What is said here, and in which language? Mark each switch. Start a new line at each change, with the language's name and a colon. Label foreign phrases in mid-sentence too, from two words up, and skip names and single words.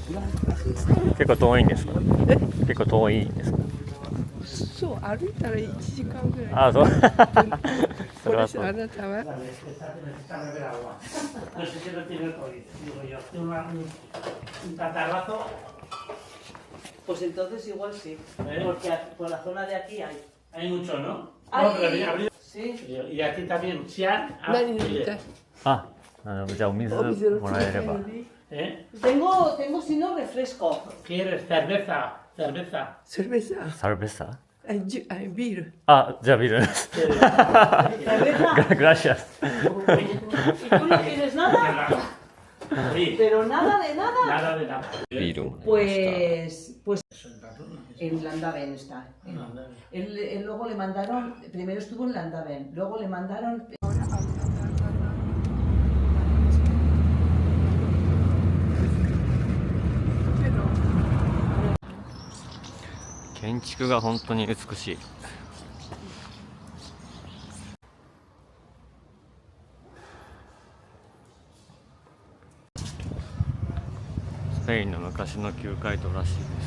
Japanese: 結構遠いんですか？結構遠いんですか？そう、歩いたら1時間ぐらい。あ、そう。それはそう。あなたは
Spanish: No sé si lo tiene el COVID. Digo yo, tengo un catarrazo. Pues entonces igual sí, porque por la zona de aquí hay. Hay mucho, ¿no? Hay. No, pero habría abrido. Sí. Y aquí también, Xi'an.
Japanese: 何飲みたい？あ、じゃあお水もらえれば。
Spanish: ¿Eh? Tengo si no refresco. ¿Quieres cerveza? Cerveza.
Japanese: それさ、
Spanish: サルベッサ？
Japanese: ビール。あ、じゃあビール。
Spanish: Cerveza. グラシアス。 ¿Y tú no tienes nada? Sí. Pero nada de nada. Nada de nada.
Japanese: ビールをもらいまし
Spanish: Pues en Landaven está. Él luego le mandaron, primero estuvo en Landaven, luego le mandaron.
Japanese: ケ建築が本当に美しい。スペインの昔の旧街道らしいです。